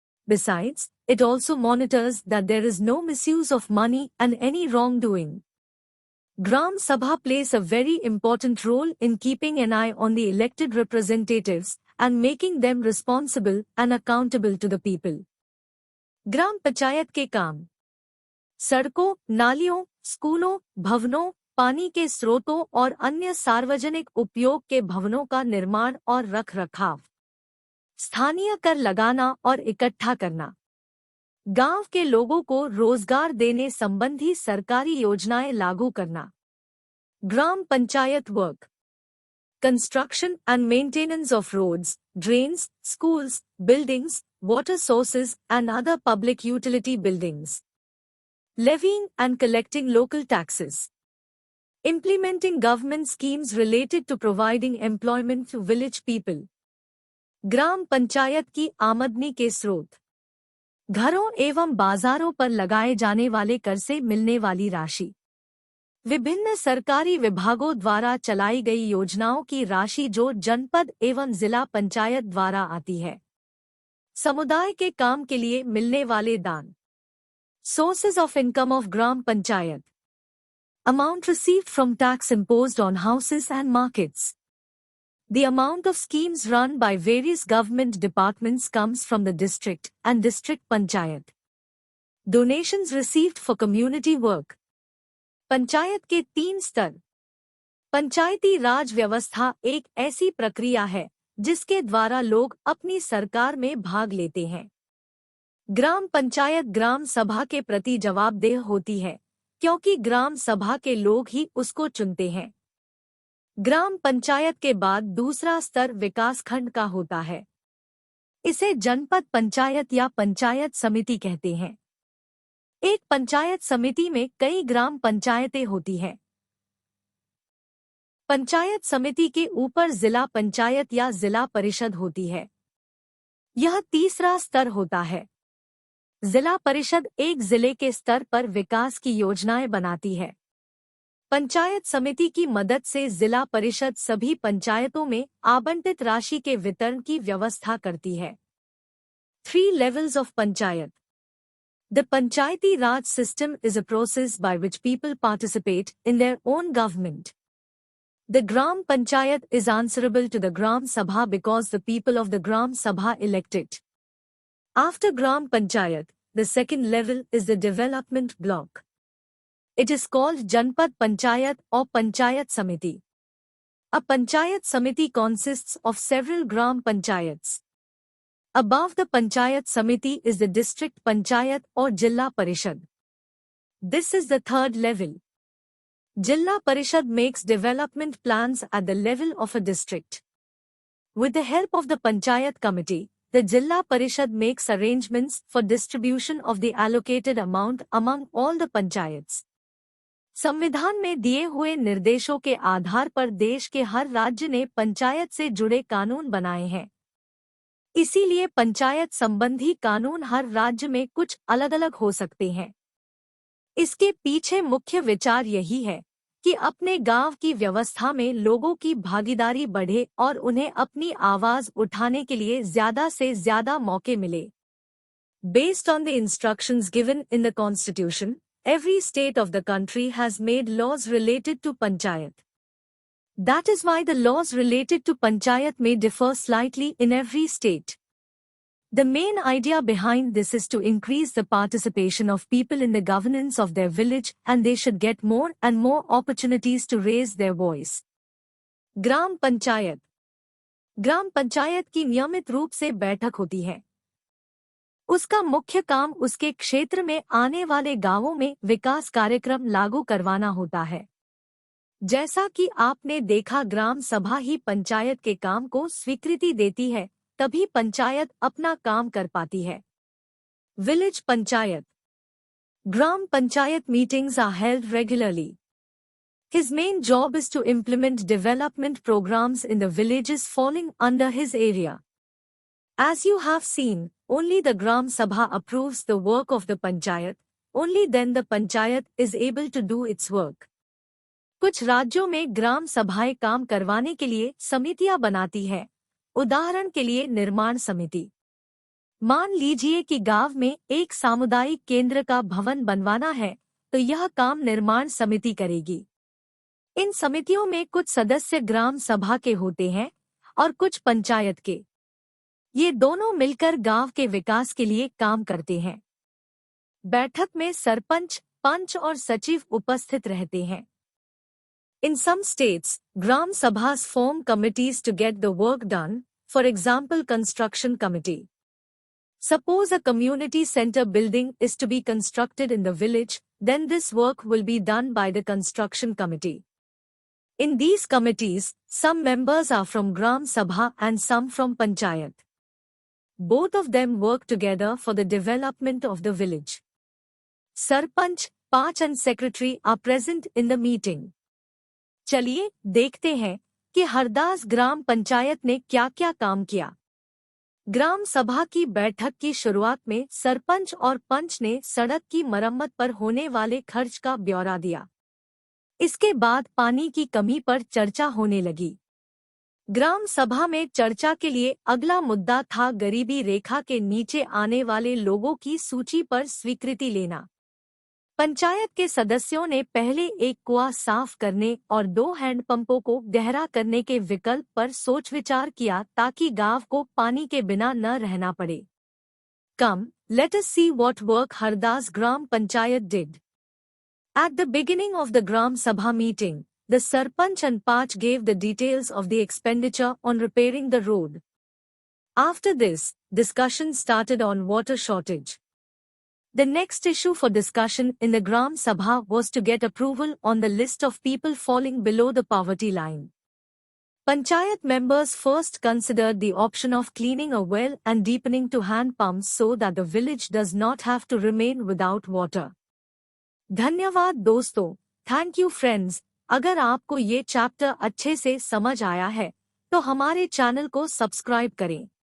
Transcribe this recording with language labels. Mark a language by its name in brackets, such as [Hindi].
[English] Besides, it also monitors that there is no misuse of money and any wrongdoing. Gram Sabha plays a very important role in keeping an eye on the elected representatives and making them responsible and accountable to the people. [Hindi] ग्राम पंचायत के काम। सड़कों, नालियों, स्कूलों, भवनों, पानी के स्रोतों और अन्य सार्वजनिक उपयोग के भवनों का निर्माण और रखरखाव। स्थानीय कर लगाना और इकट्ठा करना। गांव के लोगों को रोजगार देने संबंधी सरकारी योजनाएं लागू करना। [English] Gram panchayat work. Construction and maintenance of roads, drains, schools, buildings, water sources and other public utility buildings. Levying and collecting local taxes. Implementing government schemes related to providing employment to village people. [Hindi] ग्राम पंचायत की आमदनी के स्रोत। घरों एवं बाजारों पर लगाए जाने वाले कर से मिलने वाली राशि। विभिन्न सरकारी विभागों द्वारा चलाई गई योजनाओं की राशि जो जनपद एवं जिला पंचायत द्वारा आती है। समुदाय के काम के लिए मिलने वाले दान। [English] Sources of income of Gram Panchayat. Amount received from tax imposed on houses and markets. The amount of schemes run by various government departments comes from the district and district panchayat. Donations received for community work. [Hindi] Panchayat के 3 स्तर। पंचायती राज व्यवस्था एक ऐसी प्रक्रिया है जिसके द्वारा लोग अपनी सरकार में भाग लेते हैं। ग्राम पंचायत ग्राम सभा के प्रति जवाबदेह होती है क्योंकि ग्राम सभा के लोग ही उसको चुनते हैं। ग्राम पंचायत के बाद दूसरा स्तर विकासखंड का होता है। इसे जनपद पंचायत या पंचायत समिति कहते हैं। एक पंचायत समिति में कई ग्राम पंचायतें होती हैं। पंचायत समिति के ऊपर जिला पंचायत या जिला परिषद होती है। यह तीसरा स्तर होता है। जिला परिषद एक जिले के स्तर पर विकास की योजनाएं बनाती है। पंचायत समिति की मदद से जिला परिषद सभी पंचायतों में आवंटित राशि के वितरण की व्यवस्था करती है। [English] 3 levels of panchayat. The Panchayati Raj system is a process by which people participate in their own government. The Gram Panchayat is answerable to the Gram Sabha because the people of the Gram Sabha elect it. After Gram Panchayat, the second level is the development block. It is called Janpad Panchayat or Panchayat Samiti. A Panchayat Samiti consists of several Gram Panchayats. Above the Panchayat Samiti is the District Panchayat or Jilla Parishad. This is the third level. Jilla Parishad makes development plans at the level of a district. With the help of the Panchayat Committee, the Jilla Parishad makes arrangements for distribution of the allocated amount among all the Panchayats. [Hindi] संविधान में दिए हुए निर्देशों के आधार पर देश के हर राज्य ने पंचायत से जुड़े कानून बनाए हैं। इसीलिए पंचायत संबंधी कानून हर राज्य में कुछ अलग-अलग हो सकते हैं। इसके पीछे मुख्य विचार यही है कि अपने गांव की व्यवस्था में लोगों की भागीदारी बढ़े और उन्हें अपनी आवाज उठाने के लिए ज्यादा से ज्यादा मौके मिले। [English] Based on the instructions given in the Constitution, every state of the country has made laws related to panchayat. That is why the laws related to panchayat may differ slightly in every state. The main idea behind this is to increase the participation of people in the governance of their village, and they should get more and more opportunities to raise their voice. [Hindi] ग्राम पंचायत। ग्राम पंचायत की नियमित रूप से बैठक होती है। उसका मुख्य काम उसके क्षेत्र में आने वाले गांवों में विकास कार्यक्रम लागू करवाना होता है। जैसा कि आपने देखा, ग्राम सभा ही पंचायत के काम को स्वीकृति देती है, तभी पंचायत अपना काम कर पाती है। [English] Village panchayat. Gram panchayat meetings are held regularly. His main job is to implement development programs in the villages falling under his area. As you have seen, only the Gram Sabha approves the work of the Panchayat, only then the Panchayat is able to do its work. [Hindi] कुछ राज्यों में ग्राम सभाएं काम करवाने के लिए समितियां बनाती है, उदाहरण के लिए निर्माण समिति। मान लीजिए कि गांव में एक सामुदायिक केंद्र का भवन बनवाना है, तो यह काम निर्माण समिति करेगी। इन समितियों में कुछ सदस्य ग्राम सभा के होते हैं और कुछ पंचायत के। ये दोनों मिलकर गांव के विकास के लिए काम करते हैं। बैठक में सरपंच, पंच और सचिव उपस्थित रहते हैं। [English] In some states, Gram Sabhas form committees to get the work done, for example construction committee. Suppose a community center building is to be constructed in the village, then this work will be done by the construction committee. In these committees, some members are from Gram Sabha and some from Panchayat. Both of them work together for the development of the village. Sarpanch, Panch and Secretary are present in the meeting. [Hindi] चलिए देखते हैं कि हरदास ग्राम पंचायत ने क्या-क्या काम किया। ग्राम सभा की बैठक की शुरुआत में सरपंच और पंच ने सड़क की मरम्मत पर होने वाले खर्च का ब्यौरा दिया। इसके बाद पानी की कमी पर चर्चा होने लगी। ग्राम सभा में चर्चा के लिए अगला मुद्दा था गरीबी रेखा के नीचे आने वाले लोगों की सूची पर स्वीकृति लेना। पंचायत के सदस्यों ने पहले एक कुआं साफ करने और 2 हैंडपंपों को गहरा करने के विकल्प पर सोच विचार किया ताकि गांव को पानी के बिना न रहना पड़े। [English] Come, let us see what work Hardas Gram Panchayat did. At the beginning of the Gram Sabha meeting, the Sarpanch and Pach gave the details of the expenditure on repairing the road. After this, discussion started on water shortage. The next issue for discussion in the Gram Sabha was to get approval on the list of people falling below the poverty line. Panchayat members first considered the option of cleaning a well and deepening to hand pumps so that the village does not have to remain without water. [Hindi] धन्यवाद दोस्तों, [English] Thank you friends. [Hindi] अगर आपको ये chapter अच्छे से समझ आया है तो हमारे चैनल को सब्सक्राइब करें।